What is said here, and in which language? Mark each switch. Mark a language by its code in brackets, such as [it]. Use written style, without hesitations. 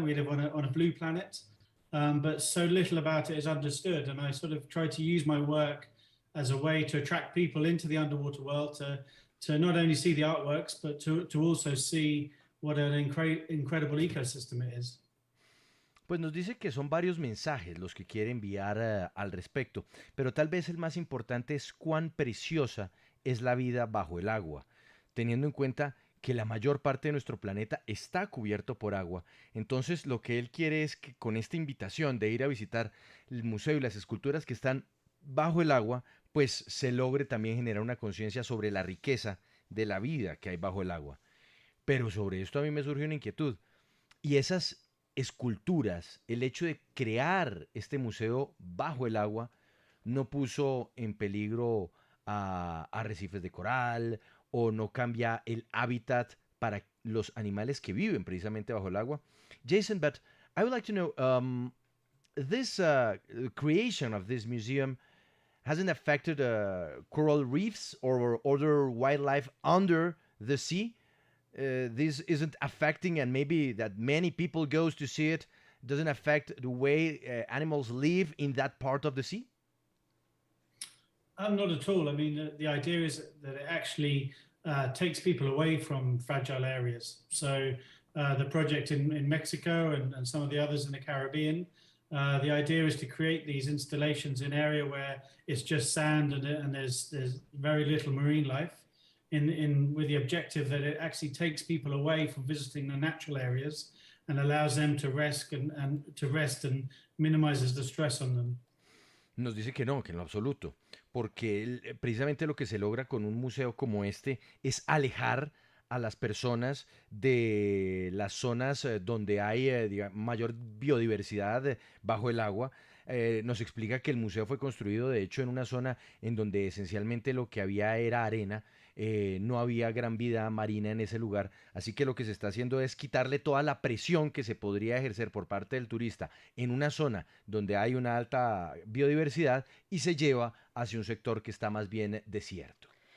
[en] We live on a blue planet, but so little about it is understood. And I sort of try to use my work as a way to attract people into the underwater world to not only see the artworks, but to also see what an incredible ecosystem it is. [es] Pues nos dice que son varios mensajes los que quiere enviar al respecto, pero tal vez el más importante es cuán preciosa es la vida bajo el agua, teniendo en cuenta que la mayor parte de nuestro planeta está cubierto por agua. Entonces lo que él quiere es que con esta invitación de ir a visitar el museo y las esculturas que están bajo el agua, pues se logre también generar una conciencia sobre la riqueza de la vida que hay bajo el agua. Pero sobre esto a mí me surge una inquietud. Y esas esculturas, el hecho de crear este museo bajo el agua, no puso en peligro a arrecifes de coral o no cambia el hábitat para los animales que viven precisamente bajo el agua. [en] Jason, but I would like to know, this creation of this museum hasn't affected coral reefs or other wildlife under the sea. This isn't affecting, and maybe that many people goes to see it, doesn't affect the way animals live in that part of the sea? Not at all. I mean, the idea is that it actually takes people away from fragile areas. So the project in Mexico and some of the others in the Caribbean, the idea is to create these installations in an area where it's just sand and there's very little marine life. With the objective that it actually takes people away from visiting the natural areas and allows them to rest and minimizes the stress on them. [es] Nos dice que en lo absoluto, porque precisamente lo que se logra con un museo como este es alejar a las personas de las zonas donde hay mayor biodiversidad bajo el agua. Nos explica que el museo fue construido de hecho en una zona en donde esencialmente lo que había era arena, no había gran vida marina en ese lugar, así que lo que se está haciendo es quitarle toda la presión que se podría ejercer por parte del turista en una zona donde hay una alta biodiversidad y se lleva hacia un sector que está más bien desierto.